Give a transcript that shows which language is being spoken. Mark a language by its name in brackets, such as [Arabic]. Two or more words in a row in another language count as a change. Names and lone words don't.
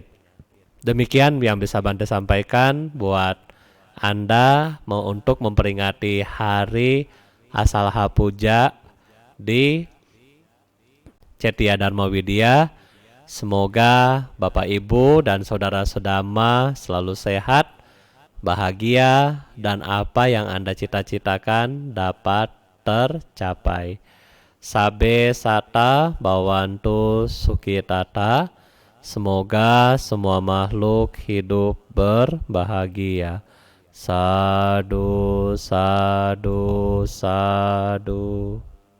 [Indonesian] Demikian yang bisa Bante sampaikan buat Anda untuk memperingati hari Asalha Puja di Cetya Dharma Widya. Semoga Bapak Ibu dan saudara-saudara selalu sehat, bahagia, dan apa yang Anda cita-citakan dapat tercapai. [Pali] Sabe sata bawantu sukitata. [Indonesian] Semoga semua makhluk hidup berbahagia. [Pali] Sadu, sadu, sadu.